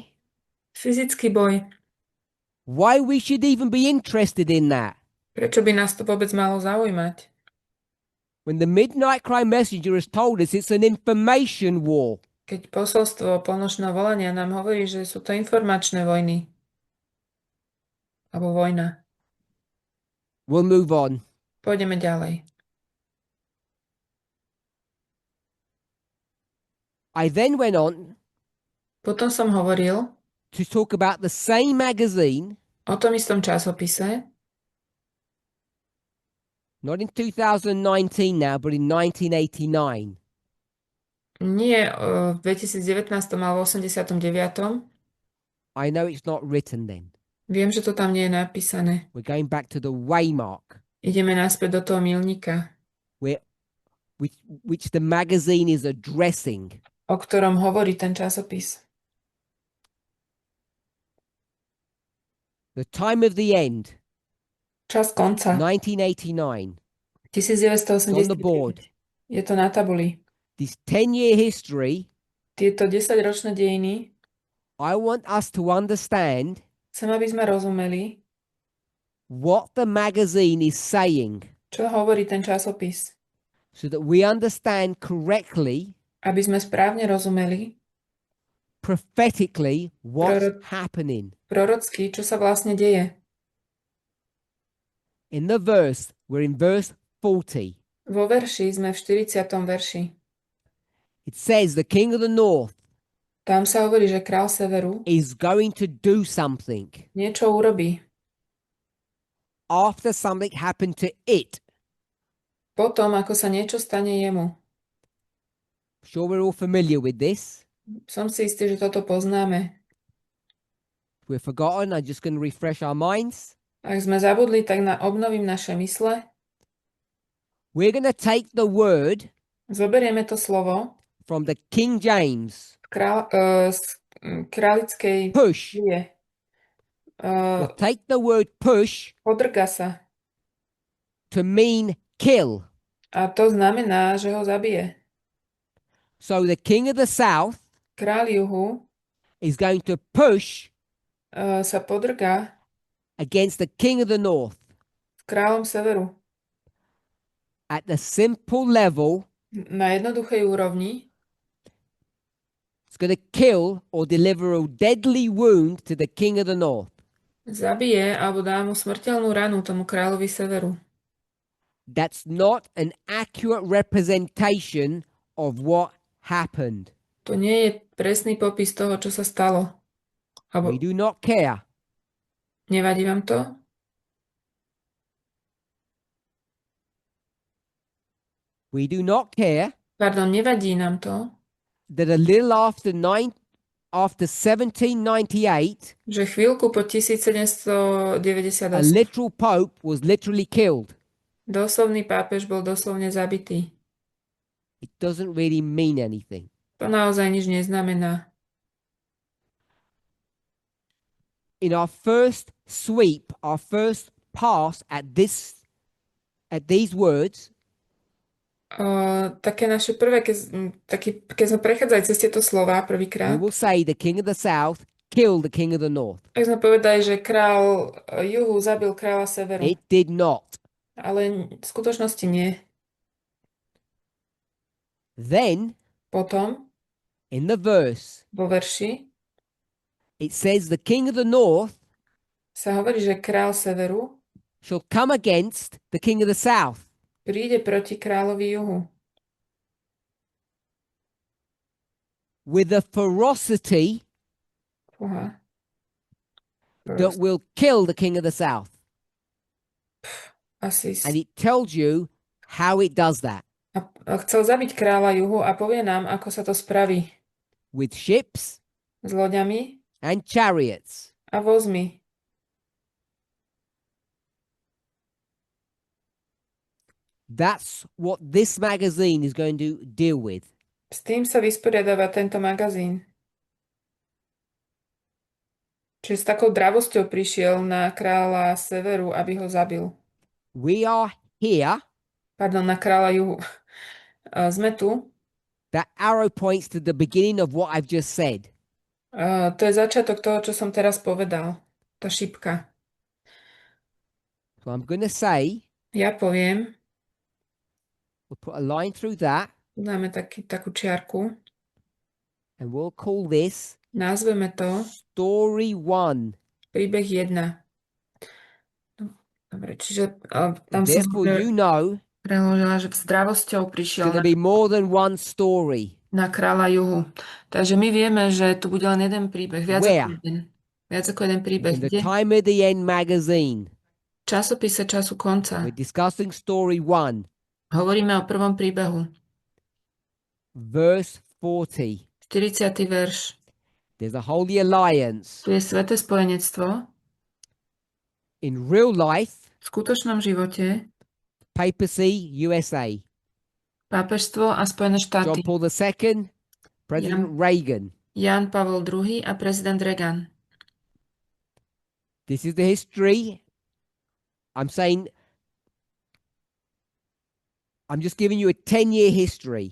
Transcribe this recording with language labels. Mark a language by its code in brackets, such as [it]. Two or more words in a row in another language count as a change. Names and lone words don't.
[sk] fyzický boj, [en] why we should even be interested in that? [sk] prečo by nás to vôbec malo zaujímať? [en] When the Midnight Cry messenger has told us it's an information war. [sk] Keď posolstvo polnočného volania nám hovorí, že sú to informačné vojny. Alebo vojna. [en] We'll move on. [sk] Pôjdeme ďalej. [en] I then went on [sk] Potom som hovoril [en] to talk about the same magazine, [sk] o tom istom časopise, [en] not in 2019 now, but in 1989. [sk] nie v 2019, ale v 89. [en] I know it's not written then. [sk] Viem, že to tam nie je napísané. [en] We're going back to the waymark, [sk] Ideme naspäť do toho milníka, [en] which the magazine is addressing. [sk] o ktorom hovorí ten časopis. [en] The Time of the End, [sk] Čas konca. 1989. 1989. [en] On the board. [sk] Je to na tabuli. [en] This 10-year history, [sk] Tieto 10-ročné dejiny, [en] I want us to understand [sk] chcem, aby sme rozumeli, [en] what the magazine is saying, [sk] čo hovorí ten časopis. [en] so that we understand correctly, [sk] Aby sme správne rozumeli, [en] prophetically, what's [sk] Prorok- [en] happening. [sk] prorocky, čo sa vlastne deje. [en] In the verse, we're in verse 40. [sk] Vo verši sme v 40. verši. [en] It says the king of the north [sk] Tam sa hovorí, že král severu [en] is going to do something [sk] niečo urobí. [en] after something happened to it. [sk] Potom, ako sa niečo stane jemu. [en] Sure, we're all familiar with this. [sk] Som si istý, že toto poznáme. [en] If we've forgotten, I'm just going to refresh our minds. [sk] Ak sme zabudli, tak obnovím naše mysle. [en] We're going to take the word [sk] Zoberieme to slovo [en] from the King James. [sk] z králickej [en] Push. [sk] Biblie. [en] We'll take the word push [sk] Podrga sa. [en] to mean kill. [sk] A to znamená, že ho zabije. [en] So the king of the south [sk] Kráľ juhu [en] is going to push [sk] sa podrga [en] against the king of the north [sk] s kráľom severu. [en] at the simple level. [sk] Na jednoduchej úrovni [en] It's going to kill or deliver a deadly wound to the king of the north. [sk] zabije alebo dá mu smrteľnú ranu tomu kráľovi severu. [en] That's not an accurate representation of what happened. [sk] To nie je presný popis toho, čo sa stalo. Alebo [en] We do not care. [sk] nevadí vám to? [en] We do not care [sk] Pardon, nevadí nám to, [en] that a little after 1798, [sk] že chvíľku po 1798 [en] a literal pope was literally killed. [sk] doslovný pápež bol doslovne zabitý. [en] It doesn't really mean anything. [sk] To naozaj nič neznamená. [en] In our first sweep, our first pass at these words, [sk] Také naše prvé, keď sme prechádzali cez tieto slová [en] we [sk] prvýkrát, [en] will say the king of the south killed the king of the north. [sk] tak sme povedali, že král juhu zabil kráľa severu. [en] It did not. [sk] Ale v skutočnosti nie. [en] Then, [sk] Potom, [en] in the verse, [sk] vo verši, [en] it says the king of the north [sk] sa hovorí, že král severu [en] shall come against the king of the south. [sk] príde proti kráľovi juhu [en] With a ferocity [sk] Fúha. [en] that will kill the king of the south. [sk] Asi [en] And it tells you how it does that. [sk] a chcel zabiť kráľa juhu a povie nám, ako sa to spraví [en] With ships [sk] s loďami [en] and chariots. [sk] a vozmi. [en] That's what this magazine is going to deal with. [sk] S tým sa vysporiadáva tento magazín. Čiže s takou dravosťou prišiel na kráľa severu, aby ho zabil. [en] We are here. [sk] Pardon, na kráľa juhu. Sme tu. [en] That arrow points to the beginning of what I've just said. [sk] To je začiatok toho, čo som teraz povedal. Tá šipka. [en] So I'm going to say, [sk] Ja poviem, [en] we'll put a line through that [sk] dáme takú čiarku. [en] and we'll call this [sk] Nazveme to [en] story 1. [sk] príbeh 1. Dobre, čiže tam som [en] Therefore, you know, [sk] preložila, že s zdravosťou [en] it's [sk] prišiel [en] going to be more than one story. [sk] na kráľa juhu. Takže my vieme, že tu bude len jeden príbeh. [en] Where? [sk] Viac ako jeden príbeh. [en] In the [sk] Kde? [en] Time of the End magazine, [sk] V časopise Času konca. [en] we're discussing story 1, [sk] Hovoríme o prvom príbehu. [en] verse 40. [sk] 40. verš. [en] There's a holy alliance. [sk] Tu je sväté spojenectvo. [en] In real life, [sk] V skutočnom živote [en] papacy, USA. [sk] pápežstvo a Spojené John štáty. [en] Paul II, President Reagan. [sk] Jan Pavol II a prezident Reagan. [en] This is the history. I'm just giving you a 10-year history.